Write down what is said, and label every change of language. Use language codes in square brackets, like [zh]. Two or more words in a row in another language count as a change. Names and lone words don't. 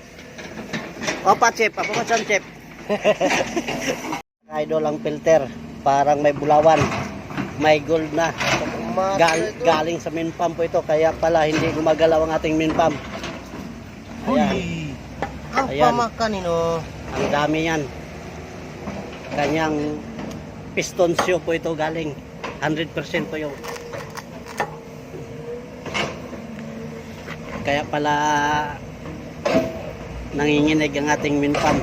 [ms] Opa chip, apa macam chip? [tl] Idol ang filter, parang may bulawan, may gold na. Galing sa [en] main pump [tl] po ito, kaya pala hindi gumagalaw ang ating [en] main pump. [tl] Ayan. [ms] Apa makan ini? [tl] Ang dami yan. Kanyang [en] piston shoe [tl] po ito galing. 100% po yung. Kaya pala nanginginig ang ating [en] main pump.